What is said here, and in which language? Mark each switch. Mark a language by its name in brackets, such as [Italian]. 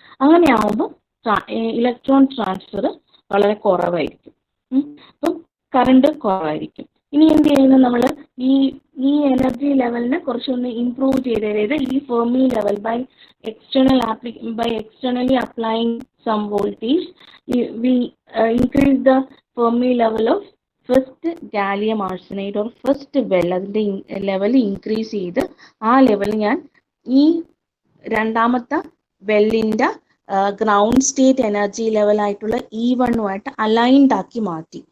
[Malayalam] അങ്ങനെ ആവുമ്പോൾ electron transfer വളരെ കുറവായിരിക്കും. അപ്പം കറണ്ട് കുറവായിരിക്കും. ഇനി എന്ത് ചെയ്യുന്നു, നമ്മൾ ഈ എനർജി ലെവലിനെ കുറച്ചൊന്ന് ഇംപ്രൂവ് ചെയ്ത്, അതായത് ഈ [English] Fermi level by externally applying some voltage, we increase the Fermi level of first gallium arsenide or first well. [Malayalam] അതിന്റെ ലെവൽ ഇൻക്രീസ് ചെയ്ത് ആ ലെവൽ ഞാൻ ഈ രണ്ടാമത്തെ വെല്ലിന്റെ ഗ്രൗണ്ട് സ്റ്റേറ്റ് എനർജി ലെവൽ ആയിട്ടുള്ള E1 അലൈൻഡ് ആക്കി മാറ്റി.